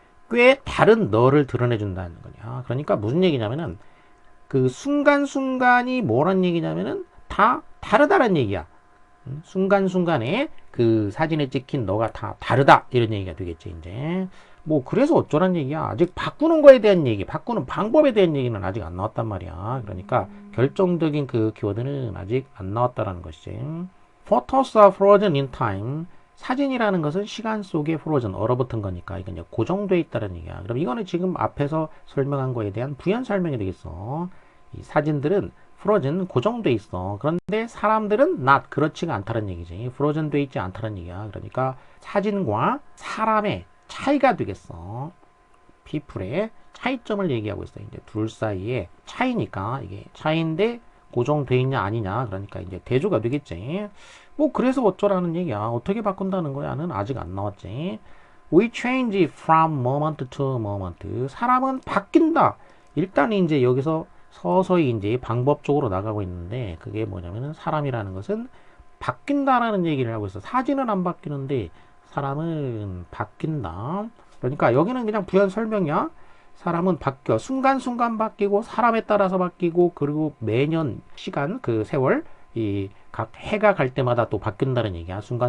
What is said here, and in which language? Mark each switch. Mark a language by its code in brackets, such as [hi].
[ko] 꽤 다른 너를 드러내준다는 거냐. 그러니까 무슨 얘기냐면은 그 순간순간이 뭐란 얘기냐면은 다 다르다는 얘기야. 순간순간에 그 사진에 찍힌 너가 다 다르다. 이런 얘기가 되겠지, 이제. 뭐 그래서 어쩌란 얘기야. 아직 바꾸는 거에 대한 얘기, 바꾸는 방법에 대한 얘기는 아직 안 나왔단 말이야. 그러니까 결정적인 그 키워드는 아직 안 나왔다라는 것이지. [en] Photos are frozen in time. [ko] 사진이라는 것은 시간 속에 frozen, 얼어붙은 거니까 이건 이제 고정돼 있다는 얘기야. 그럼 이거는 지금 앞에서 설명한 거에 대한 부연 설명이 되겠어. 이 사진들은 frozen, 고정돼 있어. 그런데 사람들은 not, 그렇지가 않다는 얘기지. frozen 돼 있지 않다는 얘기야. 그러니까 사진과 사람의 차이가 되겠어. people의 차이점을 얘기하고 있어. 이제 둘 사이에 차이니까 이게 차이인데 고정돼 있냐 아니냐. 그러니까 이제 대조가 되겠지. 뭐 그래서 어쩌라는 얘기야. 어떻게 바꾼다는 거야는 아직 안 나왔지. [en] We change from moment to moment. [ko] 사람은 바뀐다. 일단 이제 여기서 서서히 이제 방법적으로 나가고 있는데 그게 뭐냐면은 사람이라는 것은 바뀐다라는 얘기를 하고 있어. 사진은 안 바뀌는데 사람은 바뀐다. 그러니까 여기는 그냥 부연 설명이야. 사람은 바뀌어. 순간순간 바뀌고 사람에 따라서 바뀌고 그리고 매년 시간 그 세월 이 각 해가 갈 때마다 또 바뀐다는 얘기야.